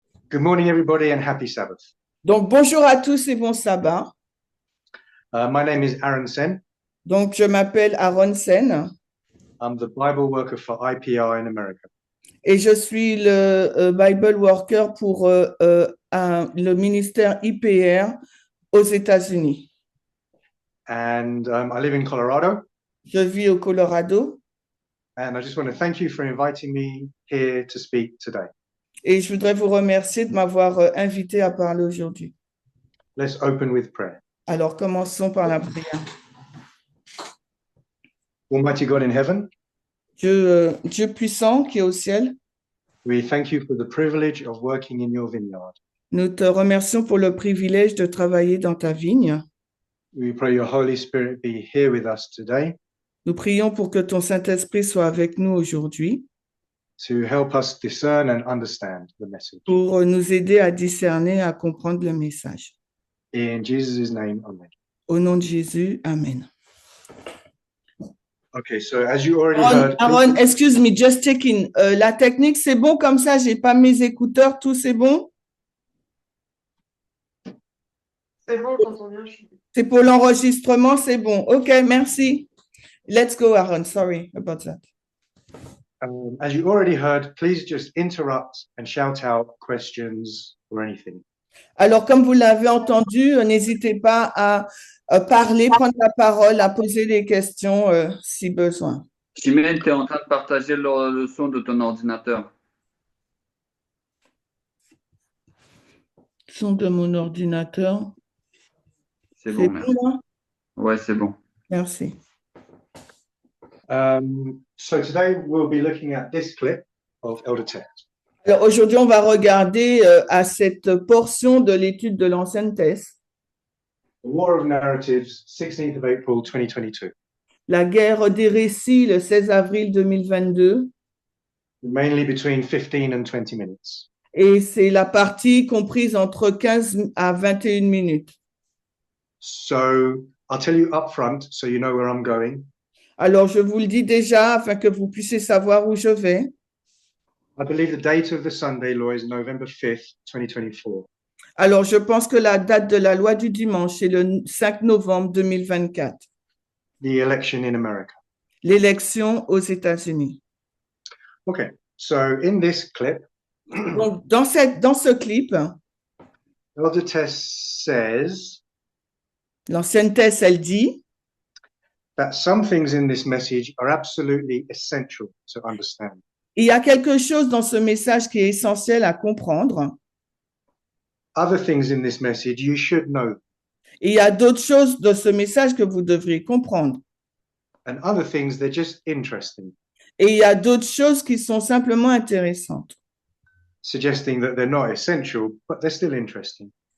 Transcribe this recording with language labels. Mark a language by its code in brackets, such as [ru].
[en] Good morning, everybody, and happy Sabbath. [fr] Donc, bonjour à tous et bon sabbat. [en] My name is Aaron Sen. [fr] Donc, je m'appelle Aaron Sen [en] I'm the Bible worker for IPR in America. [fr] et je suis le Bible Worker pour le ministère IPR aux États-Unis. [en] And I live in Colorado. [fr] Je vis au Colorado [en] And I just want to thank you for inviting me here to speak today. [fr] et je voudrais vous remercier de m'avoir invité à parler aujourd'hui. [en] Let's open with prayer. [fr] Alors, commençons par la prière. [en] Almighty God in heaven, [fr] Dieu puissant qui est au ciel, [en] we thank you for the privilege of working in your vineyard. [fr] nous te remercions pour le privilège de travailler dans ta vigne. [en] We pray your Holy Spirit be here with us today [fr] Nous prions pour que ton Saint-Esprit soit avec nous aujourd'hui [en] to help us discern and understand the message. [fr] pour nous aider à discerner, à comprendre le message. [en] In Jesus' name, amen. [fr] Au nom de Jésus, Amen. [en] Okay, so as you already heard, Aaron, excuse me, just checking. [fr] La technique, c'est bon comme ça? J'ai pas mes écouteurs, tout c'est bon? C'est bon, j'entends bien. C'est pour l'enregistrement, c'est bon. OK, merci. [en] Let's go, Aaron. Sorry about that. as you already heard, please just interrupt and shout out questions or anything. [fr] Alors, comme vous l'avez entendu, n'hésitez pas à parler, prendre la parole, à poser des questions si besoin. Chimène, tu es en train de partager le son de ton ordinateur. Son de mon ordinateur. C'est bon, merci. Là? Ouais, c'est bon. Merci. [en] So today we'll be looking at this clip of Elder Ted. [fr] Alors aujourd'hui, on va regarder à cette portion de l'étude de l'Ancienne Thèse, [en] The War of Narratives, 16th of April 2022. [fr] la guerre des récits, le 16 avril 2022, [en] Mainly between 15 and 20 minutes. [fr] et c'est la partie comprise entre 15 à 21 minutes. [en] So I'll tell you up front so you know where I'm going. [fr] Alors, je vous le dis déjà afin que vous puissiez savoir où je vais. [en] I believe the date of the Sunday law is November 5th, 2024. [fr] Alors, je pense que la date de la loi du dimanche est le 5 novembre 2024, [en] The election in America. [fr] l'élection aux États-Unis. [en] Okay, so in this clip, [fr] Donc, dans ce clip, [en] Elder Tess says [fr] l'Ancienne Thèse, elle dit [en] that some things in this message are absolutely essential to understand. [fr] il y a quelque chose dans ce message qui est essentiel à comprendre. [en] Other things in this message you should know, [fr] Et il y a d'autres choses de ce message que vous devriez comprendre. [en] and other things they're just interesting, [fr] Et il y a d'autres choses qui sont simplement intéressantes. [en] suggesting that they're not essential, but they're still interesting.